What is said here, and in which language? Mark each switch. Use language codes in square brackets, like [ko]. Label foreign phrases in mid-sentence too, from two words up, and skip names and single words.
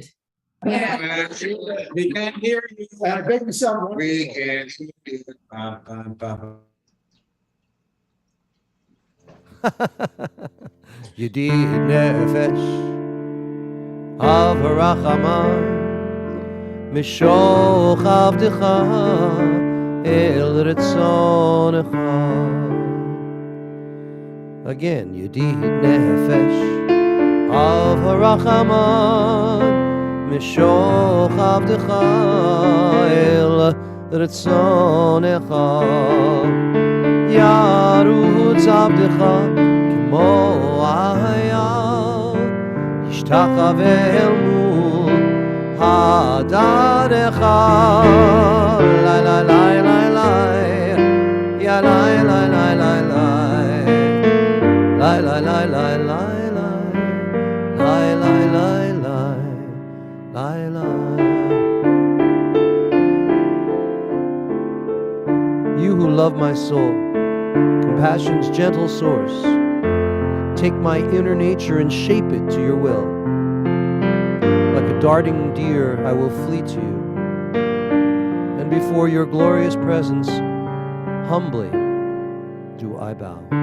[en] We can't hear you. We can hear you. [he] ידיד נפש אב הרחמן משוך עבדך אל רצונך. Again, ידיד נפש אב הרחמן משוך עבדך אל רצונך. ירוץ עבדך כמו איל ישתחווה אל מול הדרך. Lai lai lai lai lai ya lai lai lai lai lai lai lai lai lai lai lai lai lai lai lai. [en] You who love my soul, compassion's gentle source, Take my inner nature and shape it to your will. Like a darting deer, I will flee to you. And before your glorious presence, humbly do I bow.